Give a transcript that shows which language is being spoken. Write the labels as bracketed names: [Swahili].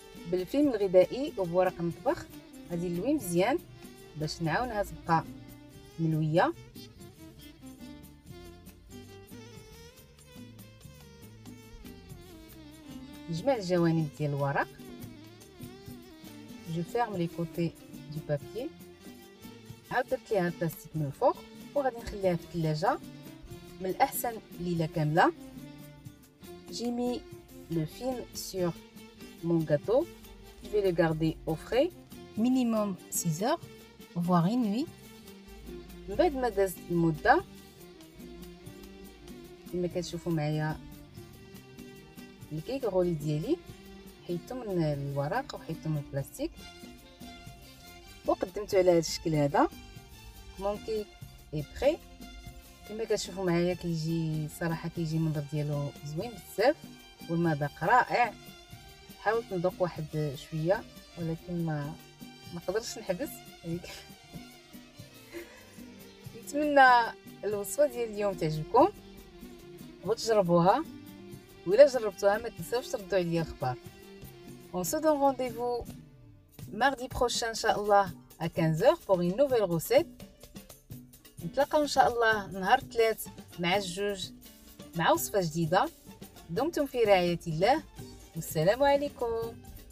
[Arabic] بالفيلم الغذائي وبورق المطبخ غادي نلوي مزيان باش نعاونها تبقى ملويه. نجمع الجوانب ديال الورق. [French] Je ferme les côtés du papier. [Arabic] عاود درت ليها البلاستيك من الفوق وغادي نخليها في الثلاجه من الاحسن ليله كامله. [French] J'ai mis le film sur mon gâteau. Je vais le garder au frais minimum 6 heures voire une nuit. [Arabic] من بعد ما دازت المده كما كتشوفوا معايا الكيك غولي ديالي حيدته من الورق وحيدته من البلاستيك وقدمته على هذا الشكل هذا. مون كيك اي بري كما كتشوفوا معايا كيجي صراحه كيجي المنظر ديالو زوين بزاف والمذاق رائع. حاولت نذوق واحد شويه ولكن ما قدرتش نحبس. نتمنى الوصفه ديال اليوم تعجبكم وتجربوها، وإلا جربتوها ما تنساوش تردوا عليا الخبر. [French] On se donne rendez-vous mardi prochain inchallah à 15h pour une nouvelle recette. [Arabic] نتلاقاو ان شاء الله نهار الثلاث مع الجوج مع وصفه جديده. دمتم في رعايه الله والسلام عليكم.